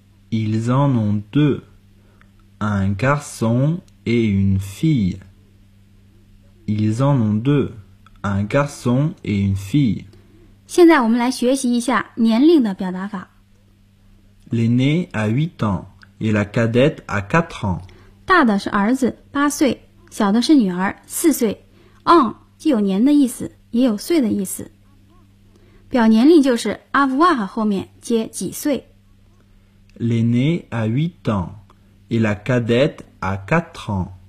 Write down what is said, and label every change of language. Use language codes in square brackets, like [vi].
[fr] Ils en ont deux, un garçon et une fille. Ils en ont deux. Un garçon et une fille. [zh] 现在我们来学习一下年龄的表达法。 [fr] L'aîné a 8 ans et la cadette a 4 ans. [zh] 大的是儿子8岁，小的是女儿4岁。 On 既有年的意思，也有岁的意思。表年龄就是 avoir 后面接几岁。 [fr] L'aîné a 8 ans et la cadette a 4 ans.